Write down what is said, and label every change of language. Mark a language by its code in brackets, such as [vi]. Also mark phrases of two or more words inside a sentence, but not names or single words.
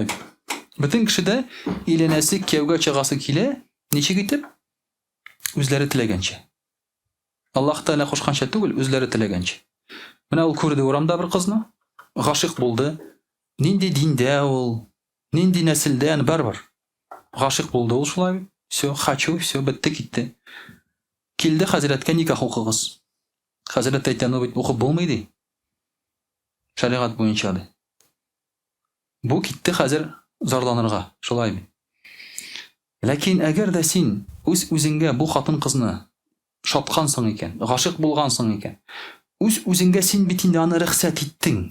[tt] Бөтен кешедә иленәсе кияүгә чыгасы килә, ничек итеп? Үзләре теләгәнчә. Аллаһ Тәгалә кушканча түгел, үзләре теләгәнчә. Менә ул күрде урамда бер кызны, гашык булды. Нинди диндә ул, нинди нәселдән барбар. Гашык булды ул шулай. [ru] Все, хочу, все, [tt] бетте китте. Килде хәзрәткә никах укыгыз. Хәзрәт әйтә, ну бит укып булмый ди. Шәригать буенча ди. Бу китте хәзер зарланырга, шулай бит. Ләкин әгәр дә син үзеңгә бу хатын кызны шаткансың икән, гашык булгансың икән, үзеңгә син бит инде аны рөхсәт иттең.